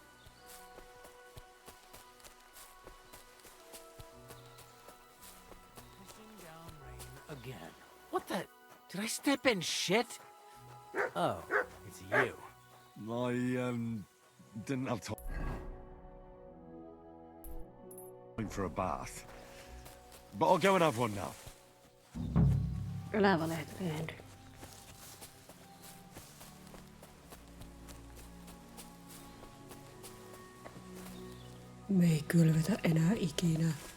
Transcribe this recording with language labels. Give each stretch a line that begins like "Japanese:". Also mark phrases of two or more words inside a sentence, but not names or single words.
English: Again. What the? Did I step in shit? Oh, it's you. I didn't have time for a bath. But I'll go and have one now.
Finnish: Älä valehtele, Henry. Me ei kylvetä enää ikinä.